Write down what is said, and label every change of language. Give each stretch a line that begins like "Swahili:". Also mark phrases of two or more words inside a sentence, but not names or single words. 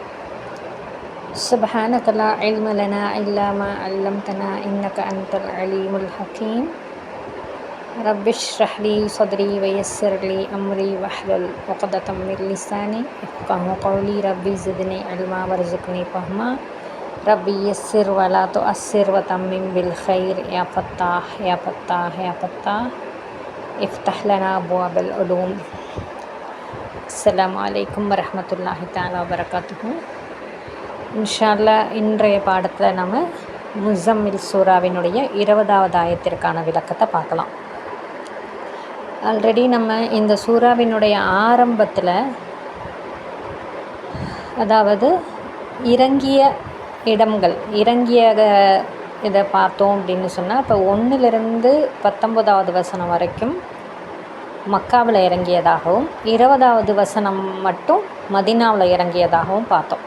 Arabic: سبحانك لا علم لنا إلا ما علمتنا إنك أنت العليم الحكيم رب اشرح لي صدري ويسر لي أمري واحلل عقدة من لساني يفقهوا قولي ربي زدني علما وارزقني فهما ربي يسر ولا تؤسر وتمم بالخير يا فتاح يا فتاح يا فتاح افتح لنا أبواب العلوم. السلام عليكم ورحمة الله تعالى وبركاته. إن شاء الله
Tamil: இன்றைய பாடத்தில் நம்ம முஸம்மில் சூராவினுடைய 20வது ஆயத்திற்கான விளக்கத்தை பார்க்கலாம். ஆல்ரெடி நம்ம இந்த சூறாவினுடைய ஆரம்பத்தில், அதாவது இறங்கிய இடங்கள், இறங்கிய இதை பார்த்தோம் அப்படின்னு சொன்னால், இப்போ 1லிருந்து 19வது வசனம் வரைக்கும் மக்காவில் இறங்கியதாகவும் 20வது வசனம் மட்டும் மதீனாவில் இறங்கியதாகவும் பார்த்தோம்.